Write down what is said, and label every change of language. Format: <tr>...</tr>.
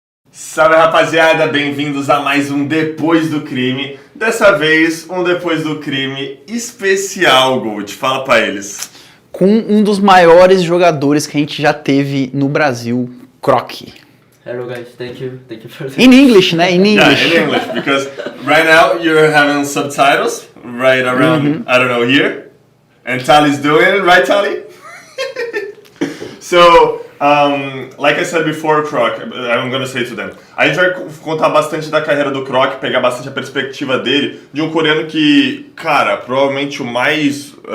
<pt>Salve, rapaziada, bem-vindos a mais um Depois do Crime. Dessa vez, um Depois do Crime especial, Gold. Fala pra eles. Com um dos maiores jogadores que a gente já teve no Brasil, Croc.</pt> <en>Hello guys, thank you for In English, né? In English. Yeah, in English, because right now you're having subtitles right around, I don't know, here. And Tali's doing it, right, Tali? So, like I said before, Croc, I'm gonna say to them.</en> <pt>A gente vai contar bastante da carreira do Croc, pegar bastante a perspectiva dele, de um coreano que, cara, provavelmente o mais</pt>